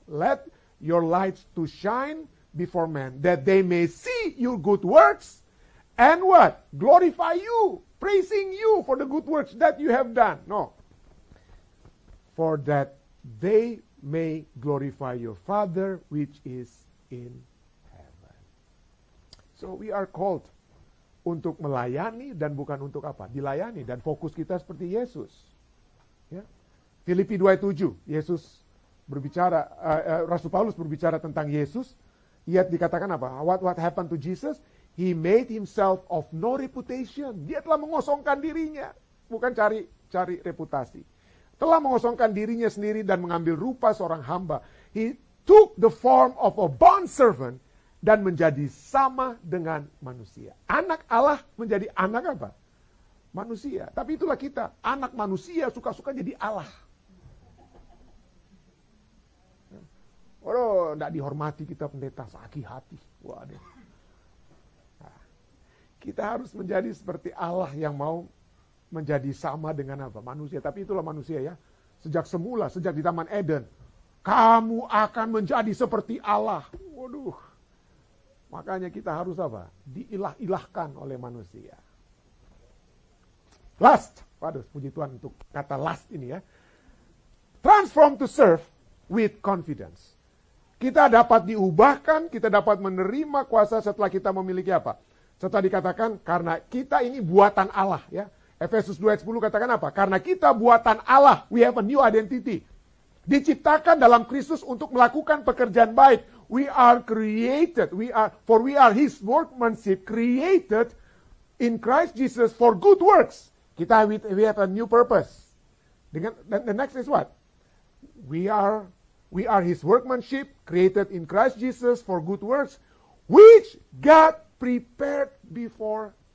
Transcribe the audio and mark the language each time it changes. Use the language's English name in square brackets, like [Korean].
[English] Let your lights to shine before men, that they may see your good works and what? Glorify you, praising you for the good works that you have done. No. For that they may glorify your Father which is in heaven. So we are called [Indonesian] untuk melayani dan bukan untuk apa? Dilayani, dan fokus kita seperti Yesus. Ya. Filipi 2:7, Yesus berbicara, Rasul Paulus berbicara tentang Yesus. Ia dikatakan apa? [English] What happened to Jesus? He made himself of no reputation. [Indonesian] Dia telah mengosongkan dirinya, bukan cari reputasi. Telah mengosongkan dirinya sendiri dan mengambil rupa seorang hamba. [English] He took the form of a bondservant [Indonesian] dan menjadi sama dengan manusia. Anak Allah menjadi anak apa? Manusia. Tapi itulah kita, anak manusia suka-suka jadi Allah. Oh, tidak dihormati kita pendeta, sakit hati. Waduh. Nah, kita harus menjadi seperti Allah yang mau menjadi sama dengan apa? Manusia. Tapi itulah manusia ya. Sejak semula, sejak di Taman Eden. Kamu akan menjadi seperti Allah. Waduh. Makanya kita harus apa? Diilah-ilahkan oleh manusia. [English] Last. [Indonesian] Waduh, puji Tuhan untuk kata last ini ya. [English] Transform to serve with confidence. [Indonesian] Kita dapat diubahkan, kita dapat menerima kuasa setelah kita memiliki apa? Setelah dikatakan, karena kita ini buatan Allah. Ya. Efesus 2 ayat 10 katakan apa? Karena kita buatan Allah, [English] we have a new identity. [Indonesian] Diciptakan dalam Kristus untuk melakukan pekerjaan baik. [English] We are created, we are His workmanship, created in Christ Jesus for good works. We have a new purpose. The next is what? We are His workmanship, created in Christ Jesus for good works, which God prepared beforehand.